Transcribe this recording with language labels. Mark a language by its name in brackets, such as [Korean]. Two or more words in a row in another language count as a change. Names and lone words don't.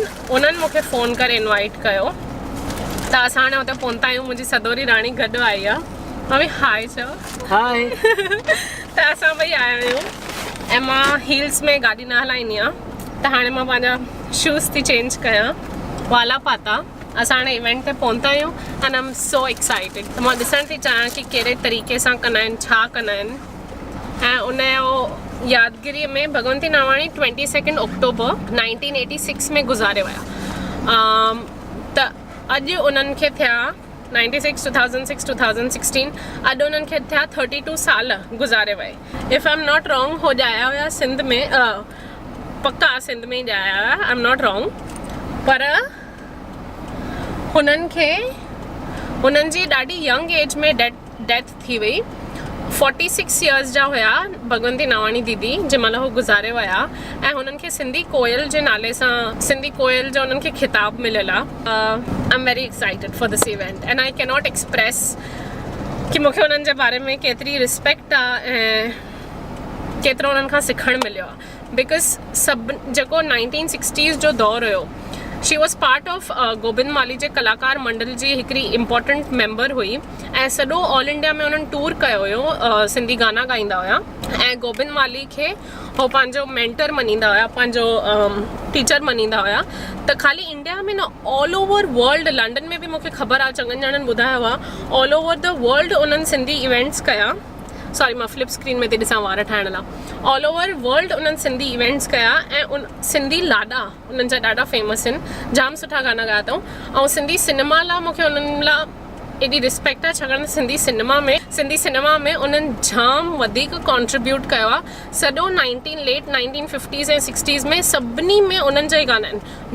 [Sindhi] उन्हनि मूंखे फ़ोन करे इनवाइट कयो त असां हाणे हुते पहुता आहियूं। मुंहिंजी सदोरी राणी गॾु आई आहे। मम्मी हाय चओ। हाय। त असां ॿई आया आहियूं ऐं मां हील्स में गाॾी न हलाईंदी आहियां, त हाणे मां पंहिंजा शूज़ थी चेंज कयां, वाला पाता। असां हाणे इवेंट ते पहुता आहियूं [English] and I am so excited. [Sindhi] त मां ॾिसण थी चाहियां कि कहिड़े तरीक़े सां कंदा आहिनि, छा कंदा आहिनि। ऐं उनजो यादगिरीअ में भगवंती नावाणी 22 अक्टूबर 1986 में गुज़ारे विया। त अॼु उन्हनि खे थिया 96, 2006, 2016, अॼु उन्हनि खे थिया 32 साल गुज़ारे वए। [English] if I am not wrong [Sindhi] हो ॼाया हुया सिंध में, पक्का सिंध में ई ॼाया हुया, [English] I am not wrong. [Sindhi] पर हुननि खे हुननि जी ॾाढी [English] young age [Sindhi] में डेथ थी वई। 46 इयर्स जा हुया भगवंती नावाणी दीदी जंहिं महिल हू गुज़ारे विया। ऐं हुननि खे सिंधी कोयल जे नाले सां, सिंधी कोयल जो उन्हनि खे खिताब मिलियल आहे। [English] I am very excited for this event and I can not express [Sindhi] कि मूंखे उन्हनि जे बारे में केतिरी रिस्पेक्ट आहे ऐं केतिरो उन्हनि खां सिखणु मिलियो आहे। बिकॉज़ सभु जेको 1960s जो दौरु हुयो, [English] she was part of [Sindhi] गोबिंद माली जे कलाकार मंडल जी हिकिड़ी [English] important member [Sindhi] हुई ऐं सॼो ऑल इंडिया में उन्हनि टूर कयो हुयो, सिंधी गाना ॻाईंदा हुया। ऐं गोबिंद माली खे हो पंहिंजो मेंटर मञींदा हुया, पंहिंजो टीचर मञींदा हुया। त ख़ाली इंडिया में न, [English] all over world, [Sindhi] लंडन में बि मूंखे ख़बर आहे, चङनि ॼणनि ॿुधायो आहे, [English] all over the world [Sindhi] उन्हनि सिंधी इवेंट्स कया। सॉरी मां [English] flip screen [Sindhi] में थी ॾिसां वार ठाहिण लाइ। [English] all over world [Sindhi] उन्हनि सिंधी इवेंट्स कया ऐं सिंधी लाॾा उन्हनि जा ॾाढा फेमस आहिनि, जाम सुठा गाना ॻाया अथऊं। ऐं सिंधी सिनेमा लाइ मूंखे उन्हनि लाइ एॾी रिस्पेक्ट आहे, छाकाणि त सिंधी सिनेमा में उन्हनि जाम वधीक कॉन्ट्रीब्यूट कयो आहे। सॼो लेट 1950s ऐं 60s में सभिनी में उन्हनि जा ई गाना आहिनि।